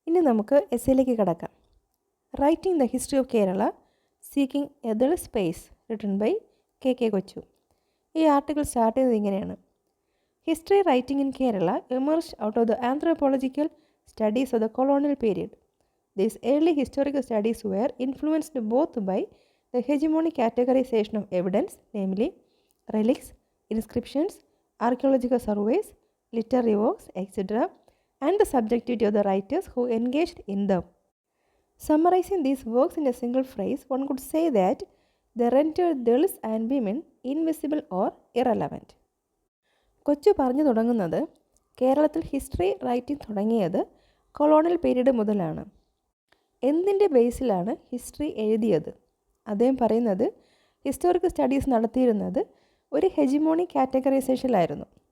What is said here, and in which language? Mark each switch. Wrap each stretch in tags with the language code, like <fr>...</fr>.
<ml>ഇനി നമുക്ക് എസ്സേയിലേക്ക് കിടക്കാം.</ml> <en>Writing the history of Kerala seeking a Dalit space written by K Kochu.</en> <ml>ഈ ആർട്ടിക്കിൾ സ്റ്റാർട്ട് ചെയ്തത് ഇങ്ങനെയാണ്.</ml> <en>History writing in Kerala emerged out of the anthropological studies of the colonial period. These early historical studies were influenced both by the hegemonic categorization of evidence, namely relics, inscriptions, archaeological surveys, literary works, etc., and the subjectivity of the writers who engaged in them. Summarizing these works in a single phrase, one could say that they rendered Dalits and women invisible or irrelevant.</en> <ml>കൊച്ചു പറഞ്ഞു തുടങ്ങുന്നത് കേരളത്തിൽ history writing തുടങ്ങിയത് colonial period മുതലാണ്. എന്തിൻ്റെ ബേസിലാണ് history എഴുതിയത്? അദ്ദേഹം പറയുന്നത് ഹിസ്റ്റോറിക്കൽ സ്റ്റഡീസ് നടത്തിയിരുന്നത് ഒരു ഹെജിമോണിക് കാറ്റഗറൈസേഷനിലായിരുന്നു.</ml>